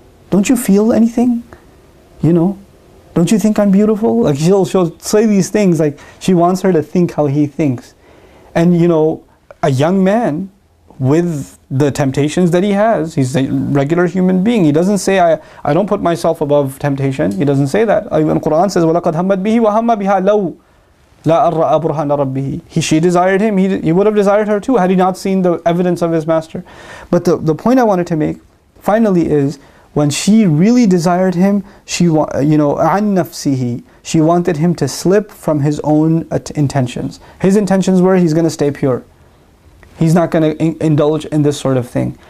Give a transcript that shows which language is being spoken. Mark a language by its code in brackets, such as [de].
[en] Don't you feel anything? Don't you think I'm beautiful? Like she'll say these things, like she wants her to think how he thinks. And a young man with the temptations that he has, he's a regular human being. He doesn't say, I don't put myself above temptation. He doesn't say that. Even Quran says, [ar] وَلَقَدْ هَمَّتْ بِهِ وَهَمَّ بِهَا لَوْ لَا أَرَّأَ بُرْهَانَ رَبِّهِ. [en] She desired him, he would have desired her too had he not seen the evidence of his master. But the point I wanted to make finally is, when she really desired him, she [ar] عَنْ نَفْسِهِ, [en] she wanted him to slip from his own intentions. His intentions were he's going to stay pure. He's not going to indulge in this sort of thing.